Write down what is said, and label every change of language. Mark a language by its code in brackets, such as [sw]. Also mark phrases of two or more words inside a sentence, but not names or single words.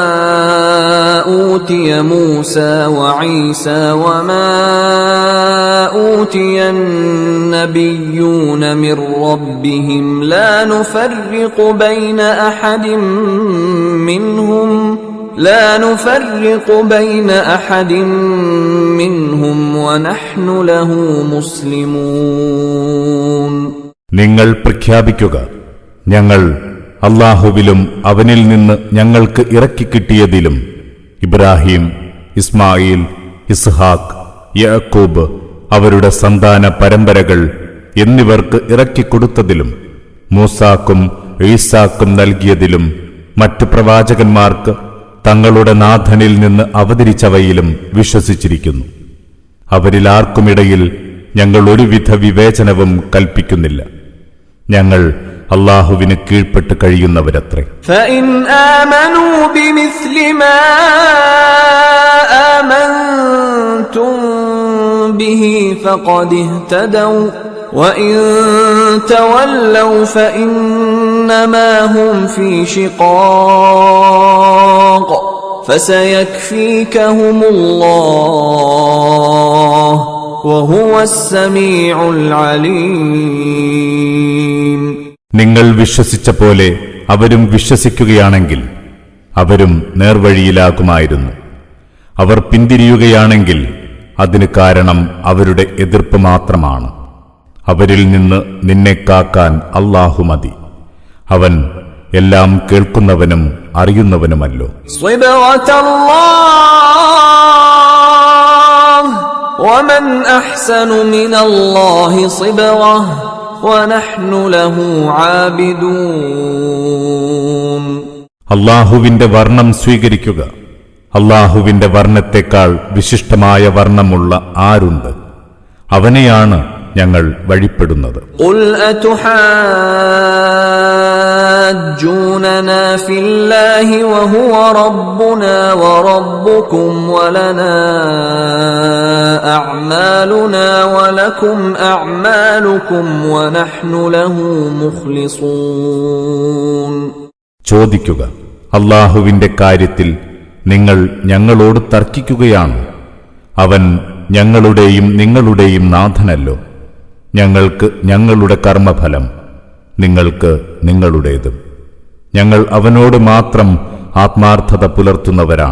[ar] أوتي موسى وعيسى وما أوتي النبيون من ربهم لا نفرق بين أحد منهم ونحن له مسلمون. [ml] നിങ്ങൾ പ്രഖ്യാപിക്കുക, ഞങ്ങൾ അല്ലാഹുവിലും അവനിൽ നിന്ന് ഞങ്ങൾക്ക് ഇറക്കിക്കിട്ടിയതിലും ഇബ്രാഹിം, ഇസ്മായിൽ, ഇസ്ഹാക്ക്, യാക്കൂബ്, അവരുടെ സന്താന പരമ്പരകൾ എന്നിവർക്ക് ഇറക്കിക്കൊടുത്തതിലും മൂസാക്കും ഈസാക്കും നൽകിയതിലും മറ്റു പ്രവാചകന്മാർക്ക് തങ്ങളുടെ നാഥനിൽ നിന്ന് അവതരിച്ചവയിലും വിശ്വസിച്ചിരിക്കുന്നു. അവരിലാർക്കുമിടയിൽ ഞങ്ങൾ ഒരുവിധ വിവേചനവും കൽപ്പിക്കുന്നില്ല. ഞങ്ങൾ അല്ലാഹുവിന് കീഴ്പ്പെട്ട് കഴിയുന്നവരത്രേ. [ar] فإن آمنوا بمثل ما آمنتم به فقد اهتدوا وإن تولوا فإنما هم في شقاق فسيكفيكهم الله وهو السميع العليم. [ml] നിങ്ങൾ വിശ്വസിച്ച പോലെ അവരും വിശ്വസിക്കുകയാണെങ്കിൽ അവരും നേർവഴിയിലാകുമായിരുന്നു. അവർ പിന്തിരിയുകയാണെങ്കിൽ അതിന് കാരണം അവരുടെ എതിർപ്പ് മാത്രമാണ്. അവരിൽ നിന്ന് നിന്നെ കാക്കാൻ അല്ലാഹു മതി. അവൻ എല്ലാം കേൾക്കുന്നവനും അറിയുന്നവനുമല്ലോ. [ar] ومن أحسن من الله صبغة ونحن له عابدون. [ml] അല്ലാഹുവിന്റെ വർണ്ണം സ്വീകരിക്കുക. അല്ലാഹുവിന്റെ വർണ്ണത്തെക്കാൾ വിശിഷ്ടമായ വർണ്ണമുള്ള ആരുണ്ട്? അവനെയാണ് ഞങ്ങൾ വഴിപ്പെടുന്നത്. [ar] قل أتحاجوننا في الله وهو ربنا وربكم ولنا أعمالنا ولكم أعمالكم ونحن له مخلصون. [ml] ചോദിക്കുക, അല്ലാഹുവിന്റെ കാര്യത്തിൽ നിങ്ങൾ ഞങ്ങളോട് തർക്കിക്കുകയാണ്. അവൻ ഞങ്ങളുടെയും നിങ്ങളുടെയും നാഥനല്ലോ. ഞങ്ങൾക്ക് ഞങ്ങളുടെ കർമ്മഫലം, നിങ്ങൾക്ക് നിങ്ങളുടേതും. ഞങ്ങൾ അവനോട് മാത്രം ആത്മാർത്ഥത പുലർത്തുന്നവരാണ്.